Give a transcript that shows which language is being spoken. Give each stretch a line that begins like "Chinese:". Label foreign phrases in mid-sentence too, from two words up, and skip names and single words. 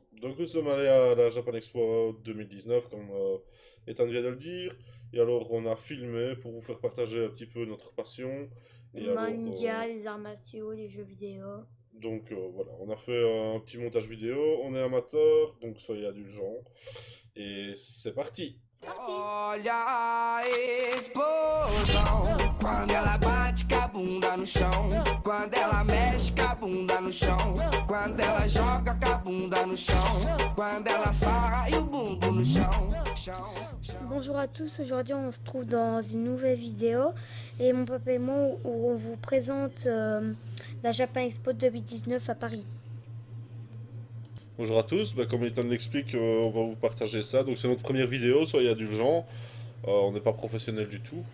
French: Donc nous sommes allés à la Japan Expo 2019 comme Ethan vient de le dire. Et alors on a filmé pour vous faire partager un petit peu notre passion. Les Et alors mangas, les arts martiaux, les jeux vidéo. voilà, on a fait un petit montage vidéo. On est amateur, donc soyez indulgents. Et c'est parti. Parti.
Portuguese: Olha a explosão quando ela bate com a bunda no chão, quando ela mexe com a bunda no chão, quando ela joga com a bunda no chão, quando ela sarra e o bumbum no chão.
French: Bonjour à tous. Aujourd'hui, on se trouve dans une nouvelle vidéo et mon papa et moi où on vous présente la Japan Expo 2019 à Paris. Bonjour à tous, comme Ethan l'explique, on va vous partager ça. Donc c'est notre première vidéo, soyez indulgents. On n'est pas professionnel du tout.